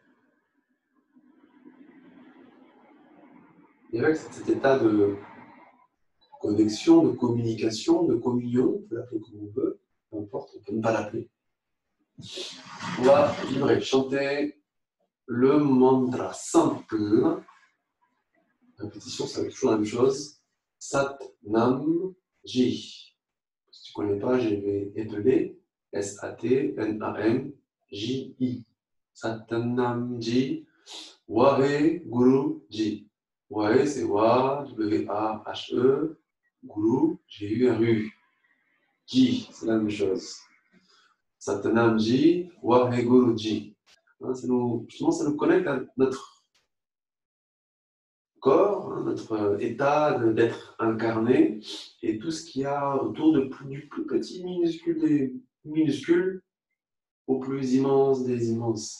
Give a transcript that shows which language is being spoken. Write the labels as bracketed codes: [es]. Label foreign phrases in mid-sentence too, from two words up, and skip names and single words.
[fr] Et avec cet état de connexion, de communication, de communion, on peut l'appeler comme on veut, peu importe, on peut ne pas l'appeler. On va vibrer, chanter le mantra simple. Répétition, ça va être toujours la même chose. [pa] ਸਤਿ ਨਾਮ ਜੀ. [fr] Si tu ne connais pas, je vais épeler. S-A-T-N-A-M-J-I. [pa] ਸਤਿ ਨਾਮ ਜੀ. ਵਾਹਿ ਗੁਰੂ ਜੀ। ਵਾਹਿ, [fr] c'est Wa, W-A-H-E. Guru, G-U-R-U. Ji, c'est la même chose. [pa] ਸਤਿ ਨਾਮ ਜੀ, ਵਾਹਿ ਗੁਰੂ ਜੀ. [fr] Justement, ça nous connecte à notre corps, hein, notre état d'être incarné et tout ce qu'il y a autour du plus petit minuscule des minuscules au plus immense des immenses.